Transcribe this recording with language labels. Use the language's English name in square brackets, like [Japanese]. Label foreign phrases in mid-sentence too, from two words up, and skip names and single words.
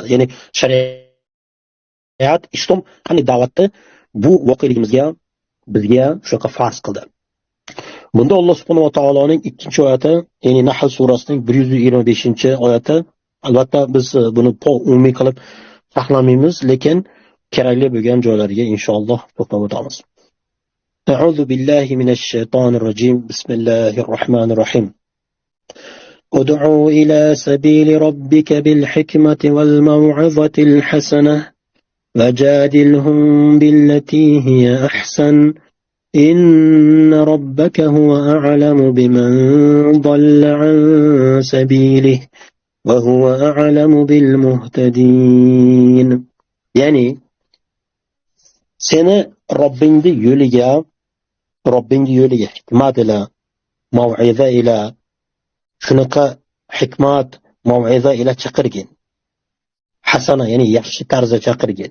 [Uzbek] Ya'ni shariat, islom qanday da'vatni bu voqeligimizga bizga shunaqa farz qildi. Bunda Alloh [Arabic] سبحانه وتعالى [Uzbek] 2-oyati, ya'ni Nahl surasining 125-oyati. Albatta biz buni umumiy qilib saqlamaymiz, lekin kerakli bo'lgan joylariga inshaalloh to'xtab o'tamiz. [Arabic] أعوذ بالله من الشيطان الرجيم. بسم الله الرحمن الرحيم. ادع إلى سبيل ربك بالحكمة والموعظة الحسنة وجادلهم بالتي هي أحسن. إن ربك هو أعلم بمن ضل عن سبيله وهو أعلم بالمهتدين. [Uzbek] Yani seni Robbingni yo'liga hikmat ila, mav'iza ila, shunaqa hikmat, mav'iza ila chaqirgin. Hasana, ya'ni yaxshi tarzda chaqirgin.